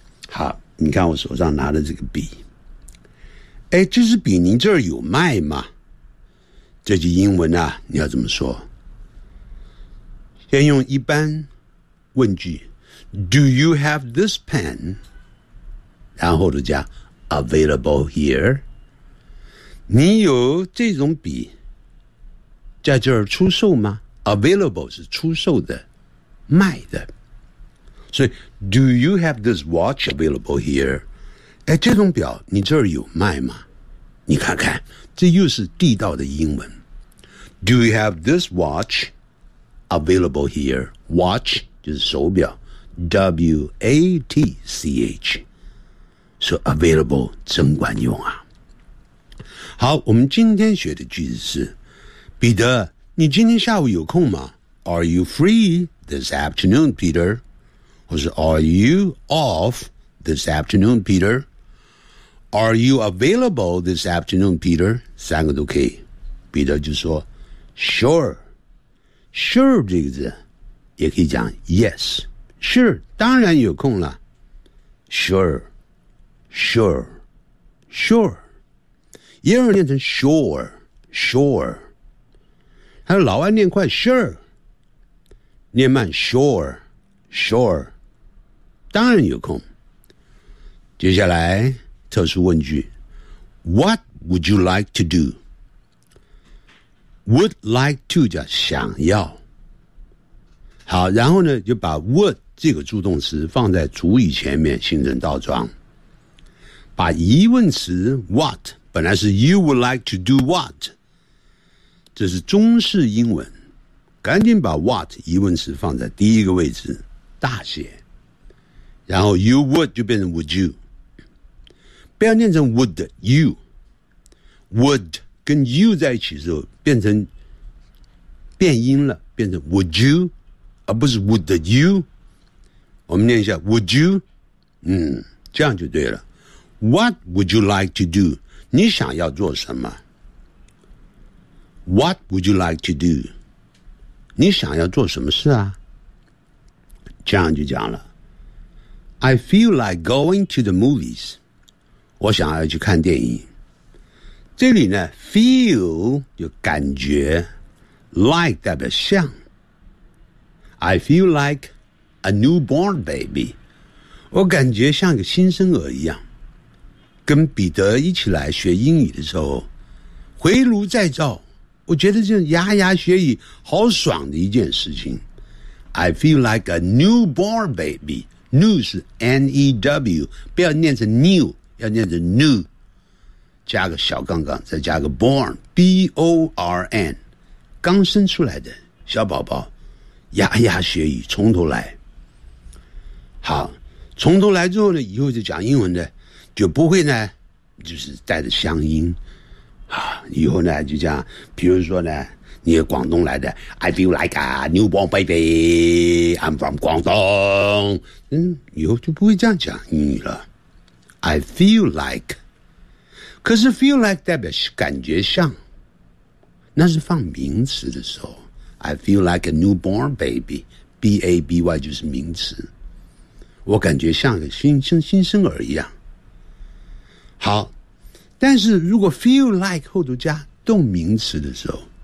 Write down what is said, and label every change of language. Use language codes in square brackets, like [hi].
[zh] 好你看我手上拿的这个笔哎，这支笔您这儿有卖吗？这句英文啊，你要怎么说？先用一般问句 [en] ，Do you have this pen？ [zh] 然后就加 [en] available here。 [zh] 你有这种笔在这儿出售吗 ？Available 是出售的，卖的。所以 [en] ，Do you have this watch available here？ [zh] 哎，这种表你这儿有卖吗？你看看，这又是地道的英文。 [en] Do you have this watch available here? [zh] Watch 就是手表 ，W-A-T-C-H， 说 available 真管用啊。好，我们今天学的句子是：彼得，你今天下午有空吗 ？ [en] Are you free this afternoon, Peter？或是 Are you off this afternoon, Peter？ Are you available this afternoon, Peter? [zh] 三个都可以。彼得就说 ,sure。 sure 这个字也可以讲 yes。 [en] sure, [zh] 当然有空了。 [en] sure, sure, sure。 [zh] 也有人念成 sure, sure。还有老外念快 sure。念慢 sure, sure。当然有空。接下来特殊问句 [en] What would you like to do? [zh] Would like to 叫想要好然后呢就把 would 这个助动词放在主语前面形成倒装把疑问词 what 本来是 [en] you would like to do what [zh] 这是中式英文赶紧把 what 疑问词放在第一个位置大写然后 you would 就变成 would you 不要念成 would you would 跟 you 在一起的时候变成变音了变成 would you 而不是 would you 我们念一下 would you 这样就对了 [en] what would you like to do [zh] 你想要做什么 [en] ？What would you like to do？ [zh] 你想要做什么事啊？John就讲了 ， [en] I feel like going to the movies。 [zh] 我想要去看电影。这里呢 ，feel 就感觉 ，like 代表像。 [en] I feel like a newborn baby。 [zh] 我感觉像个新生儿一样。跟彼得一起来学英语的时候，回炉再造，我觉得这牙牙学语好爽的一件事情。 [en] I feel like a newborn baby. [zh] New 是 N-E-W， 不要念成 new， 要念成 new， 加个小杠杠，再加个 born， B-O-R-N， 刚生出来的小宝宝，牙牙学语，从头来。好，从头来之后呢，以后就讲英文的就不会呢，就是带着乡音啊。以后呢，就这样，比如说呢。你是广东来的 [en] ，I feel like a newborn baby. I'm from 广东。 [zh] 嗯，以后就不会这样讲英语了。 [en] I feel like， [zh] 可是 feel like 代表是感觉像，那是放名词的时候。 [en] I feel like a newborn baby，b a b y [zh] 就是名词。我感觉像个新生儿一样。好，但是如果 feel like 后头加动名词的时候。